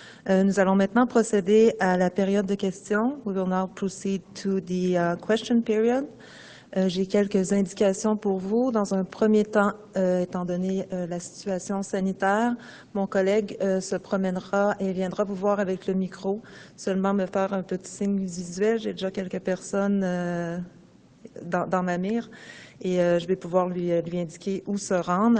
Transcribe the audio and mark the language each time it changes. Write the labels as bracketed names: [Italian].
[French] Nous allons maintenant procéder à la période de questions. [English] We will now proceed to the question period. [French] J'ai quelques indications pour vous. Dans un premier temps, étant donné la situation sanitaire, mon collègue se promènera et viendra vous voir avec le micro, seulement me faire un petit signe visuel. J'ai déjà quelques personnes dans ma mire et je vais pouvoir lui indiquer où se rendre.